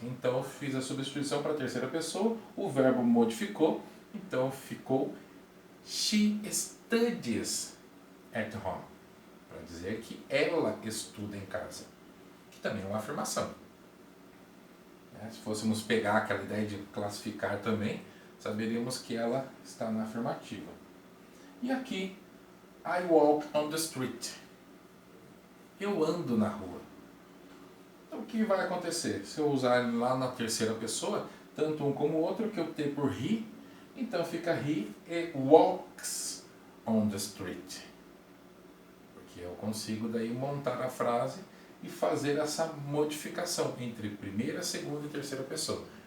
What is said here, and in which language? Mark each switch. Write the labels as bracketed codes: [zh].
[pt] Então eu fiz a substituição para a terceira pessoa, o verbo modificou, então ficou [en] she studies at home, [pt] para dizer que ela estuda em casa, que também é uma afirmação. Se fôssemos pegar aquela ideia de classificar também, saberíamos que ela está na afirmativa. E aqui, [en] I walk on the street. [pt] Eu ando na rua. Então o que vai acontecer? Se eu usar lá na terceira pessoa, tanto um como o outro, que eu optei por he, então fica [en] he walks on the street. [pt] Porque eu consigo daí montar a frase e fazer essa modificação entre primeira, segunda e terceira pessoa.